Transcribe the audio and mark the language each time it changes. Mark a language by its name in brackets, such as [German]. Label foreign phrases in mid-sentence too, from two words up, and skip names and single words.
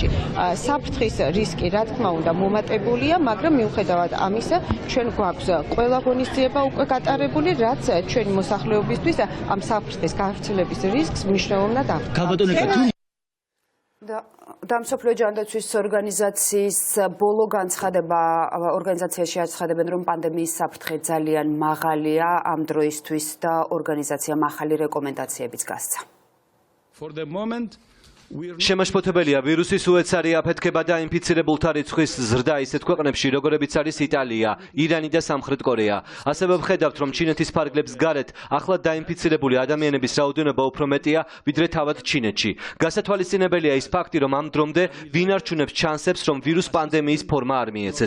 [Georgian] საფრთხის რისკი, რა თქმა უნდა, მომატებულია, მაგრამ მიუხედავად ამისა, ჩვენ გვაქვს ყველა ღონისძიება უკვე გატარებული, რაც ჩვენი მოსახლეობისთვის ამ საფრთხის გავრცელების რისკს მნიშვნელოვნად აღწევს. და მსოფლიო ჯანდაცვის ორგანიზაციის ბოლო ორგანიზაციაში აცხადებენ, რომ პანდემიის საფრთხე ძალიან მაღალია ამ დროისთვის და ორგანიზაციამ ახალი რეკომენდაციებიც გასცა. [English] For the moment [Georgian] შემაშფოთებელია ვირუსის უეცარი აფეთქება და ინფიცირებულთა რიცხვის ზრდა ისეთ ქვეყნებში, როგორებიც არის იტალია, ირანი და სამხრეთ კორეა. ასევე ვხედავთ, რომ ჩინეთის ფარგლებს გარეთ ახლად დაინფიცირებული ადამიანების რაოდენობა უფრო მეტია, ვიდრე თავად ჩინეთში. გასათვალისწინებელია ის ფაქტი, რომ ამ დრომდე ვინ არჩუნებს ჩანსებს, რომ ვირუს პანდემიის ფორმა არ მიეცეს.